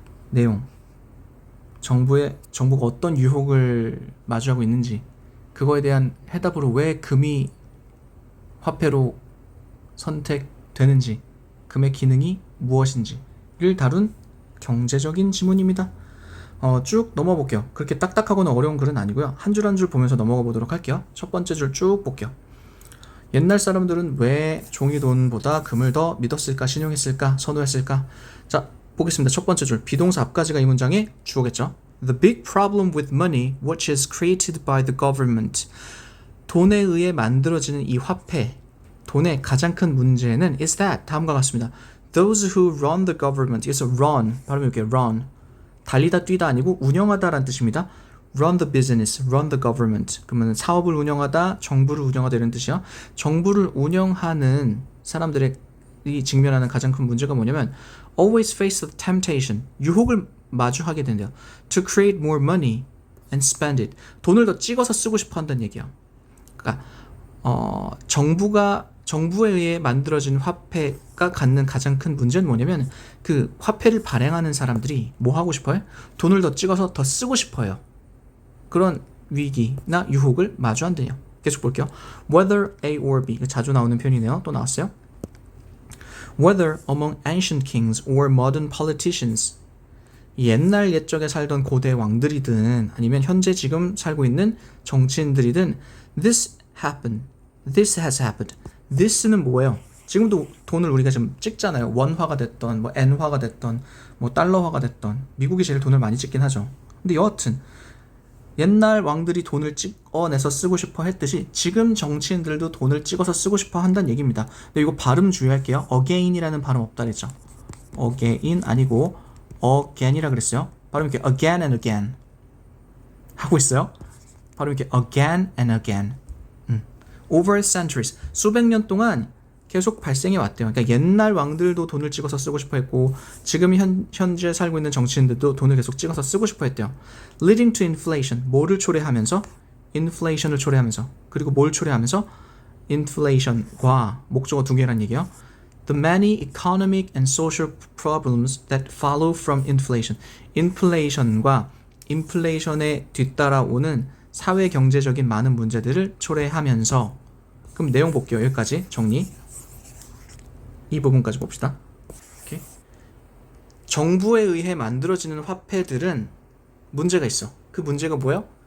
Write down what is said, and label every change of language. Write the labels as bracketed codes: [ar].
[ko] 내용, 정부가 어떤 유혹을 마주하고 있는지, 그거에 대한 해답으로 왜 금이 화폐로 선택되는지, 금의 기능이 무엇인지를 다룬 경제적인 지문입니다. 쭉 넘어 볼게요. 그렇게 딱딱하거나 어려운 글은 아니고요. 한 줄 한 줄 보면서 넘어가 보도록 할게요. 첫 번째 줄 쭉 볼게요. 옛날 사람들은 왜 종이돈보다 금을 더 믿었을까, 신용했을까, 선호했을까? 자, 보겠습니다. 첫 번째 줄, 비동사 앞까지가 이 문장의 주어겠죠. [en] The big problem with money, which is created by the government. [ko] 돈에 의해 만들어지는 이 화폐, 돈의 가장 큰 문제는 [en] is that, [ko] 다음과 같습니다. [en] Those who run the government, [ko] 여기서 run, 발음이 이렇게 run, 달리다 뛰다 아니고 운영하다라는 뜻입니다. [en] run the business, run the government. [ko] 그러면 사업을 운영하다, 정부를 운영하다 이런 뜻이요. 정부를 운영하는 사람들이 직면하는 가장 큰 문제가 뭐냐면 [en] always face the temptation, [ko] 유혹을 마주하게 된대요. [en] to create more money and spend it. [ko] 돈을 더 찍어서 쓰고 싶어 한다는 얘기야. 그러니까 정부에 의해 만들어진 화폐가 갖는 가장 큰 문제는 뭐냐면 그 화폐를 발행하는 사람들이 뭐 하고 싶어요? 돈을 더 찍어서 더 쓰고 싶어요. 그런 위기나 유혹을 마주한대요. 계속 볼게요. [en] Whether A or B, [ko] 자주 나오는 표현이네요. 또 나왔어요. [en] Whether among ancient kings or modern politicians, [ko] 옛날 옛적에 살던 고대 왕들이든 아니면 현재 지금 살고 있는 정치인들이든 [en] this has happened. [ko] this는 뭐예요? 지금도 돈을 우리가 지금 찍잖아요. 원화가 됐던 뭐 엔화가 됐던 뭐 달러화가 됐던, 미국이 제일 돈을 많이 찍긴 하죠. 근데 여하튼 옛날 왕들이 돈을 찍어내서 쓰고 싶어 했듯이 지금 정치인들도 돈을 찍어서 쓰고 싶어 한다는 얘기입니다. 근데 이거 발음 주의할게요. again이라는 발음 없다 그랬죠. again 아니고 again이라 그랬어요. 발음 이렇게 [en] again and again [ko] 하고 있어요. 발음 이렇게 [en] again and again. over centuries, [ko] 수백 년 동안 계속 발생해 왔대요. 그러니까 옛날 왕들도 돈을 찍어서 쓰고 싶어 했고 지금 현재 살고 있는 정치인들도 돈을 계속 찍어서 쓰고 싶어 했대요. [en] leading to inflation, [ko] 뭐를 초래하면서? inflation을 초래하면서. 그리고 뭘 초래하면서? inflation과 목적어 두 개란 얘기예요. [en] The many economic and social problems that follow from inflation. [ko] inflation과 inflation에 뒤따라오는 사회 경제적인 많은 문제들을 초래하면서. 그럼 내용 볼게요. 여기까지 정리. 이 부분까지 봅시다. 오케이. 정부에 의해 만들어지는 화폐들은 문제가 있어. 그 문제가 뭐야?